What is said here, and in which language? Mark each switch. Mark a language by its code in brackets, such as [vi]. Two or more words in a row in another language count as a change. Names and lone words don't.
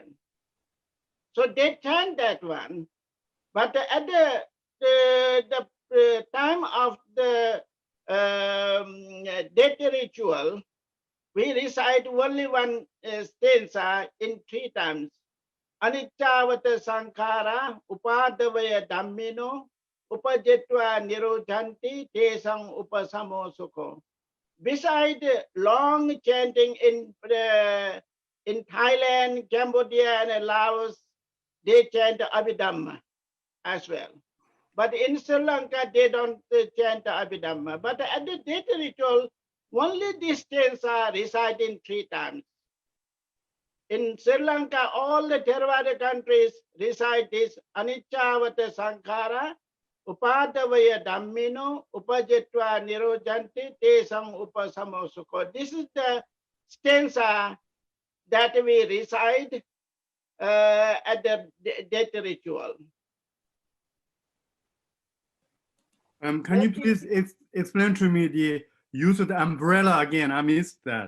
[en] So they chant that one, but at the time of the deity ritual, we recite only 1 stanza in 3 times. [pi] Anicca sankhara upadavaya dhammino upajetva nirodhanti tesang upasamo sukho. [en] Beside long chanting in Thailand, Cambodia, and Laos, they chant Abhidhamma as well. But in Sri Lanka, they don't chant Abhidhamma. But at the deity ritual, only these stanza recite in 3 times. In Sri Lanka, all the Theravada countries recite this [pi] Anicca sankhara upadavaya dhammino upajetva nirodhanti tesang upasamo sukho. [en] This is the stanza that we recite at the deity ritual. Can you please explain to me the use of the umbrella again? I missed that.